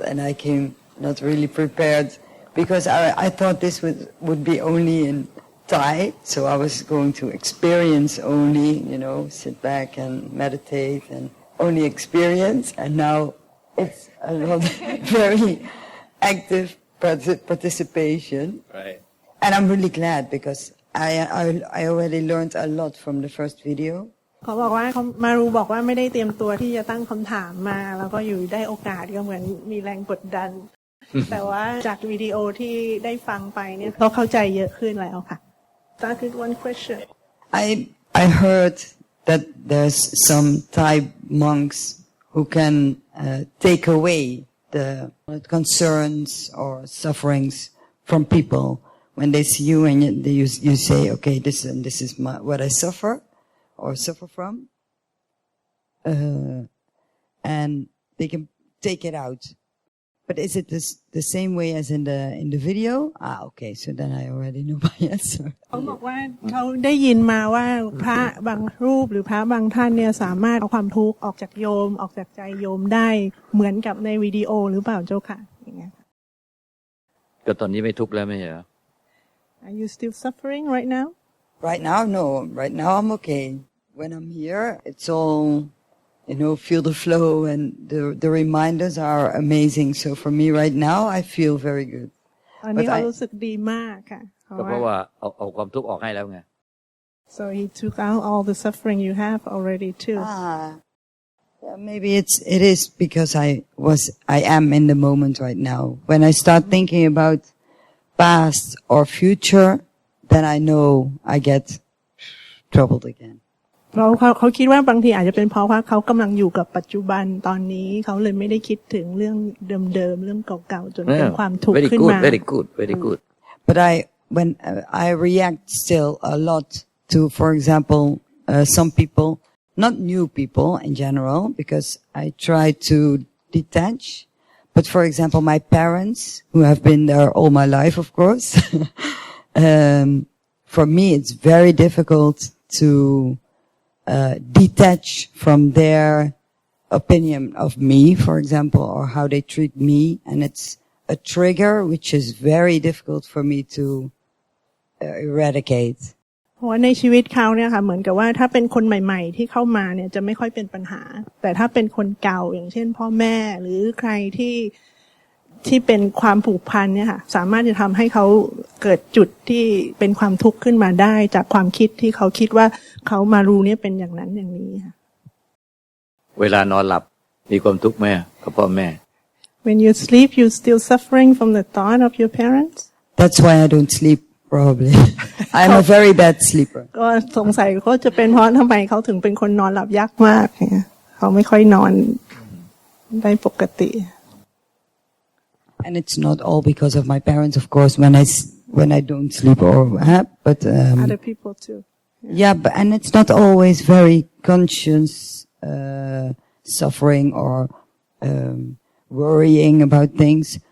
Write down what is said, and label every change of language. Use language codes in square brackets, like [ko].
[en] And I came not really prepared because I thought this would be only in Thai, so I was going to experience only, sit back and meditate and only experience, and now it's a lot very active participation. Right. And I'm really glad because I already learned a lot from the first video. [th] เขาบอกว่าเขามารูบอกว่าไม่ได้เตรียมตัวที่จะตั้งคำถามมาแล้วก็อยู่ได้โอกาสก็เหมือนมีแรงกดดัน แต่ว่าจากวิดีโอที่ได้ฟังไปเนี่ยเขาเข้าใจเยอะขึ้นแล้วค่ะ [en] That is one question. I heard that there's some Thai monks who can take away the concerns or sufferings from people when they see you and you say, okay, this is what I suffer or suffer from, and they can take it out. But is it the same way as in the video? Okay, so then I already know my answer. [th] เขาบอกว่าเขาได้ยินมาว่าพระบางรูปหรือพระบางท่านเนี่ยสามารถเอาความทุกข์ออกจากโยมออกจากใจโยมได้เหมือนกับในวิดีโอหรือเปล่าเจ้าค่ะอย่างเงี้ย ก็ตอนนี้ไม่ทุกข์แล้วไม่ใช่เหรอ [en] Are you still suffering right now? Right now, no. Right now, I'm okay. When I'm here, it's all, feel the flow and the reminders are amazing. So for me right now, I feel very good. [th] ตอนนี้เขารู้สึกดีมากค่ะ ก็เพราะว่าเอาความทุกข์ออกให้แล้วไง [en] So he took out all the suffering you have already too. Yeah, maybe it is because I am in the moment right now. When I start thinking about past or future, then I know I get troubled again. [th] เขาคิดว่าบางทีอาจจะเป็นเพราะว่าเขากำลังอยู่กับปัจจุบันตอนนี้เขาเลยไม่ได้คิดถึงเรื่องเดิมๆเรื่องเก่าๆจนเป็นความทุกข์ขึ้นมา [en] Very good. But when I react still a lot to, for example, some people, not new people in general, because I try to detach. But for example, my parents, who have been there all my life, of course, for me it's very difficult to detach from their opinion of me, for example, or how they treat me, and it's a trigger which is very difficult for me to eradicate. [th] เพราะว่าในชีวิตเขาเนี่ยค่ะเหมือนกับว่าถ้าเป็นคนใหม่ๆที่เข้ามาเนี่ยจะไม่ค่อยเป็นปัญหาแต่ถ้าเป็นคนเก่าอย่างเช่นพ่อแม่หรือใครที่เป็นความผูกพันเนี่ยค่ะสามารถจะทำให้เขาเกิดจุดที่เป็นความทุกข์ขึ้นมาได้จากความคิดที่เขาคิดว่าเขามารู้เนี่ยเป็นอย่างนั้นอย่างนี้ค่ะ เวลานอนหลับมีความทุกข์ไหมกับพ่อแม่ [en] When you sleep you still suffering from the thought of your parents That's why I don't sleep probably I'm a very bad sleeper [th] ก็สงสัยก็จะเป็นเพราะทำไมเขาถึงเป็นคนนอนหลับยากมากเนี่ยเขาไม่ค่อยนอนได้ปกติ [en] And it's not all because of my parents, of course, when I don't sleep or but other people too. Yeah, and it's not always very conscious suffering or worrying about things.